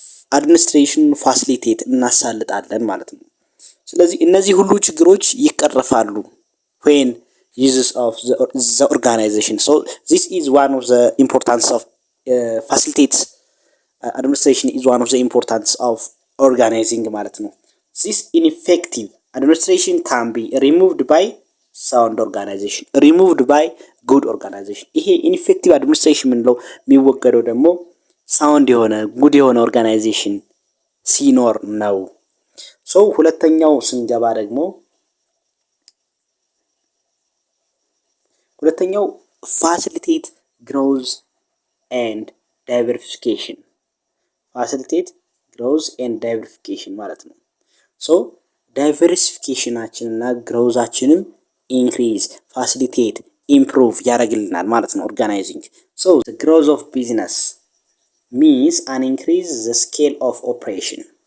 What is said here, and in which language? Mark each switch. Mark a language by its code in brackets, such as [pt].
[am] የአድሚኒስትሬሽን ፋሲሊቴት እናሳልጣለን ማለት ነው። ስለዚህ እነዚህ ሁሉ ችግሮች ይቀርፋሉ [en] when uses of the organization. So this is one of the importance of facilitate administration is one of the importance of organizing [am] ማለት ነው። [en] This ineffective administration can be removed by sound organization, removed by good organization. [am] ይሄ ኢንፌክቲቭ አድሚኒስትሬሽን ምንለው የሚወገደው ደግሞ ሳውንድ የሆነ ጉድ የሆነ ኦርጋናይዜሽን ሲኖር ነው። ሁለተኛው ስንገባ ደግሞ ሁለተኛው ፋሲሊቴት ግሮዝ ኤንድ ዳይቨርሲፊኬሽን ማለት ነው። ዳይቨርሲፊኬሽናችንና ግሮዛችንም ኢንክሪዝ ፋሲሊቴት ኢምፕሩቭ ያደርግልናል ማለት ነው ኦርጋናይዚንግ። [en] the growth of business means an increase the scale of operation.